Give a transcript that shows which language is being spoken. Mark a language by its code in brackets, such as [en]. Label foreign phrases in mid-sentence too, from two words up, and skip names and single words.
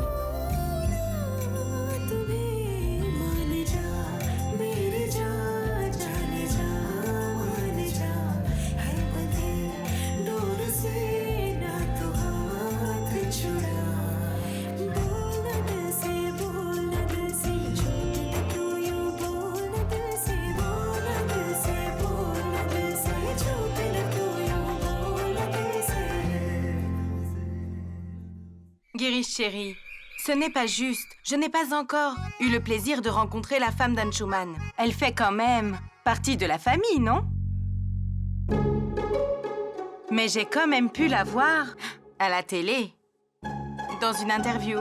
[hi] ना तुम्हें मान जा मेरे जा जाने जा मान जा है बंधे डोर से ना तू हाथ छुड़ा बोल न दिल से बोल न दिल से झूठ न तू यूं बोल न दिल से बोल न दिल से बोल न दिल से झूठ न तू यूं बोल न दिल से [fr] Girish chérie, ce n'est pas juste. Je n'ai pas encore eu le plaisir de rencontrer la femme d'Anshuman. Elle fait quand même partie de la famille, non? Mais j'ai quand même pu la voir à la télé, dans une interview.